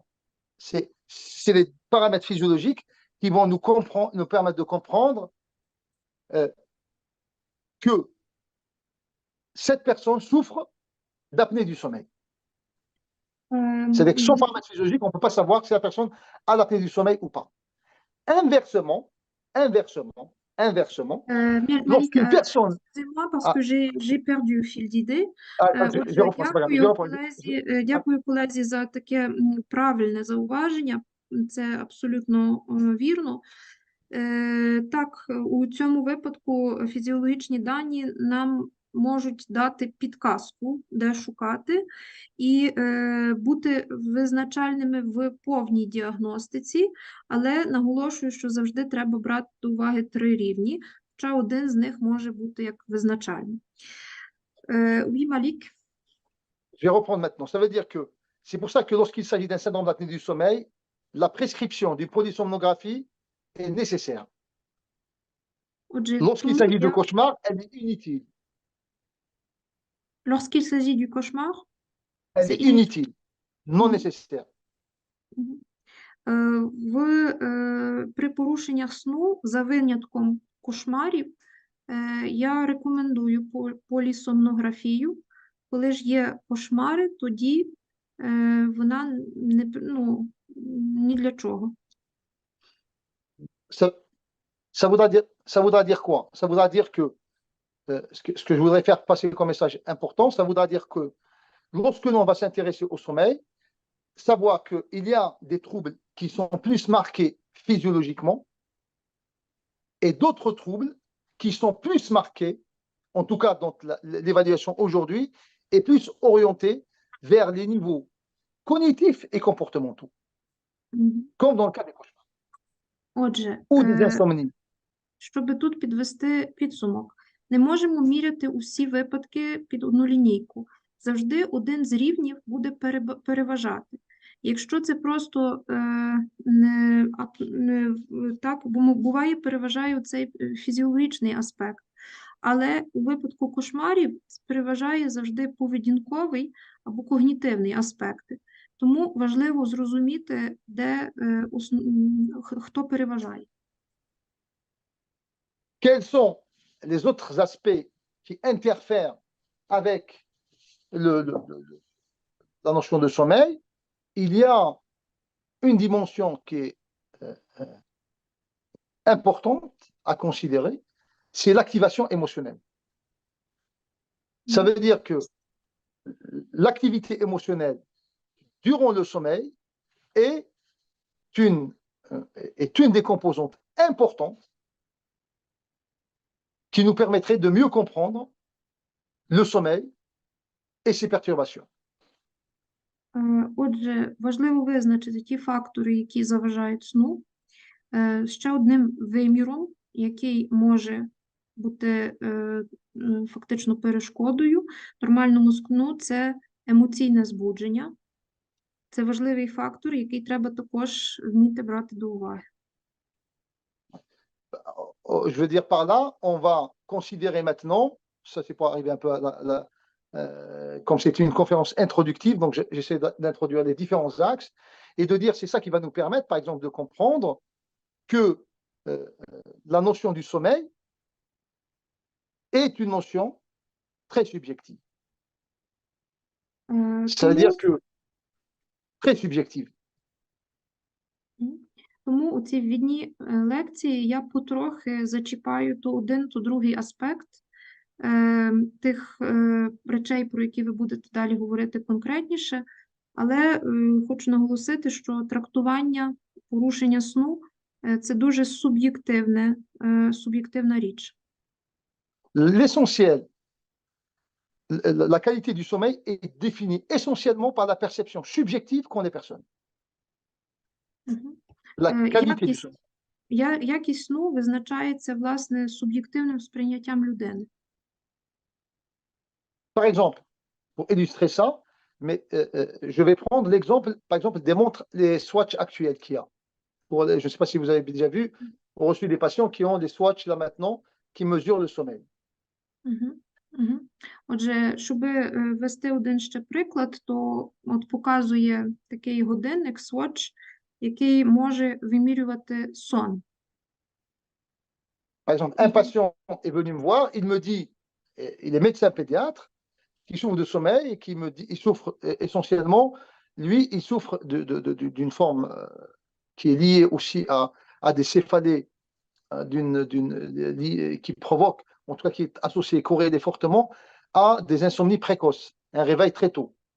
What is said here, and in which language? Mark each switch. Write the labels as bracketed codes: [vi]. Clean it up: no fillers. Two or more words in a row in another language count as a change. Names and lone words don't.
[fr] C'est les paramètres physiologiques qui vont nous permettre de comprendre que cette personne souffre d'apnée du sommeil. C'est-à-dire que sans paramètre physiologique, on ne peut pas savoir si la personne a l'apnée du sommeil ou pas. Inversement, lorsqu'une personne... Excusez-moi parce que j'ai perdu le fil d'idée. [uk] Дякую колезі за таке правильне зауваження. Це абсолютно вірно. Так, у цьому випадку фізіологічні дані нам можуть дати підказку, де шукати, і бути визначальними в повній діагностиці, але наголошую, що завжди треба брати до уваги 3 рівні, хоча один з них може бути як визначальний. [fr] Oui, Malik. Je vais reprendre maintenant. Ça veut dire que c'est pour ça que lorsqu'il s'agit d'un syndrome d'apnée du sommeil, la prescription d'une polysomnographie est nécessaire. Lorsqu'il s'agit de cauchemar, elle est inutile. Lorsqu'il s'agit du cauchemar, elle est inutile, non nécessaire. [uk] При порушеннях сну, за винятком кошмарів, я рекомендую полісомнографію. Коли ж є кошмари, тоді вона ні для чого. [fr] Ça voudra dire quoi? Ça voudra dire que ce que je voudrais faire passer comme message important, ça voudra dire que lorsque l'on va s'intéresser au sommeil, savoir qu'il y a des troubles qui sont plus marqués physiologiquement et d'autres troubles qui sont plus marqués, en tout cas dans l'évaluation aujourd'hui, est plus orientée vers les niveaux cognitifs et comportementaux, comme dans le cas des cauchemars ou des insomnies. [uk] Щоб тут підвести підсумок, не можемо міряти усі випадки під одну лінійку. Завжди один з рівнів буде переважати. Якщо це просто так, буває, переважає цей фізіологічний аспект. Але у випадку кошмарів переважає завжди поведінковий або когнітивний аспекти. Тому важливо зрозуміти, хто переважає. [fr] Quels sont les autres aspects qui interfèrent avec la notion de sommeil? Il y a une dimension qui est importante à considérer, c'est l'activation émotionnelle. Ça veut dire que l'activité émotionnelle durant le sommeil est une des composantes importantes qui nous permettrait de mieux comprendre le sommeil et ses perturbations. [uk] Отже, важливо визначити ті фактори, які заважають сну. Ще одним виміром, який може бути фактично перешкодою нормальному сну, це емоційне збудження. Це важливий фактор, який треба також вміти брати до уваги. [fr] Je veux dire par là, on va considérer maintenant, ça c'est pour arriver un peu à comme c'est une conférence introductive, donc j'essaie d'introduire les différents axes et de dire c'est ça qui va nous permettre, par exemple, de comprendre que la notion du sommeil est une notion très subjective. Ça veut dire que très subjective. [uk] Тому у цій ввідній лекції я потрохи зачіпаю то один, то другий аспект тих речей, про які ви будете далі говорити конкретніше, але хочу наголосити, що трактування порушення сну – це дуже суб'єктивна річ. [fr] L'essentiel, la qualité du sommeil est définie essentiellement par la perception subjective qu'ont les personnes. La qualité du sommeil. [uk] Якість сну визначається, власне, суб'єктивним сприйняттям людини. [fr] Par exemple, pour illustrer ça, mais je vais prendre l'exemple, par exemple, des montres, les Swatch actuelles qu'il y a. Je ne sais pas si vous avez déjà vu, on a reçu des patients qui ont des Swatch là maintenant, qui mesurent le sommeil. [uk] Отже, щоб ввести один ще приклад, то от показує такий годинник Swatch, який може вимірювати сон. [fr] Par exemple, un patient est venu me voir, il me dit, il est médecin pédiatre, qui souffre de sommeil et qui me dit, il souffre essentiellement, lui, il souffre d'une forme qui est liée aussi à des céphalées qui provoquent, en tout cas qui est associée, corrélée fortement à des insomnies précoces, un réveil très tôt.